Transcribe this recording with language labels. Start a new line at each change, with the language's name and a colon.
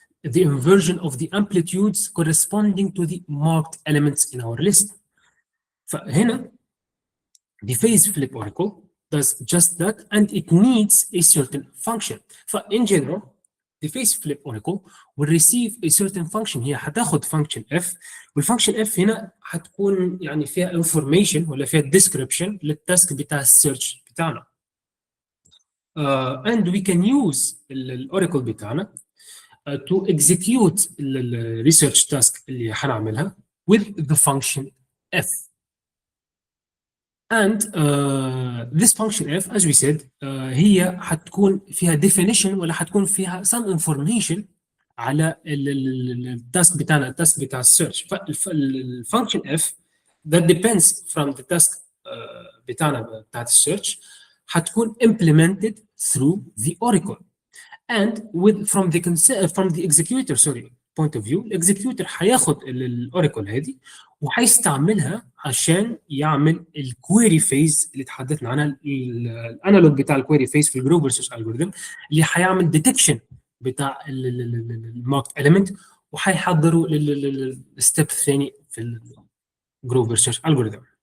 English: The inversion of the amplitudes corresponding to the marked elements in our list. فهنا the phase flip oracle does just that and it needs a certain function. In general the phase flip oracle will receive a certain function.
Arabic: هي هتاخد function f والfunction f هنا هتكون يعني فيها information ولا فيها description للتاسك بتاع السيرش بتاعنا.
English: And we can use الاوراكل بتاعنا to execute the research task
Arabic: اللي هنعملها
English: with the function f. And this function f as we said
Arabic: هي هتكون فيها definition ولا هتكون فيها some information على التاسك بتاعنا، التاسك بتاع السيرش.
English: فالفانكشن f that depends from the task
Arabic: بتاعنا بتاعت السيرش هتكون
English: implemented through the oracle. And from the executor point of view
Arabic: الاكزيكيوتر هياخد الاوراكل هذه وهيستعملها عشان يعمل الكويري فيز اللي تحدثنا عنها، الانالوج بتاع الكويري فيز في الجروفر سيرش الجوريثم اللي هيعمل ديتكشن بتاع الماركت اليمنت وهيحضره للستيب الثاني في الجروفر سيرش الجوريثم.